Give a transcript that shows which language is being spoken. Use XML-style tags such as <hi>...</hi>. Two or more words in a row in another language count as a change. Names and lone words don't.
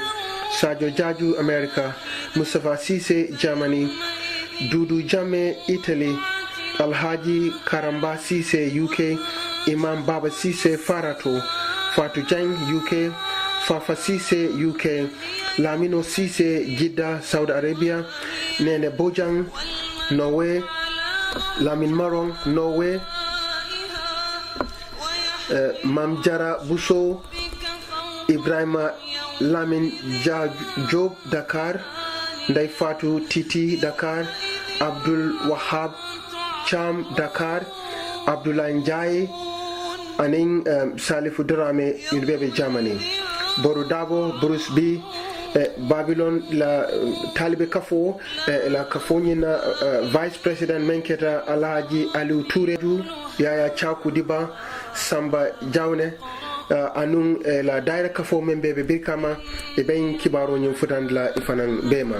<man>Sajo Jaju America, Mustafa Sise Germany, Dudu Jame Italy, Alhaji Karamba Sise UK, Imam Baba Sise Farato, Fatou Jang UK, Fafa Sise UK, Lamino Sise Jeddah Saudi Arabia, Nene Bojang Norway, Lamin Marong Norway, Mam Jara Buso, Ibrahima Lamin Job Dakar, Ndai Fatou Titi Dakar, Abdul Wahab Cham Dakar, Abdullah Njai, Aning Salifu Durame University Germany, Boru Dabo, Bruce B, Babylon la Talibe Kafo, la Kafonyina</man> <en>Vice President</en> <man>Menketa Alhaji Aliou Toureju, Yaya Chaku Diba, Samba Jawne, anung la daira Kafo membe Birkama, e ben kibaro nyum futan la ifanan bema.</man>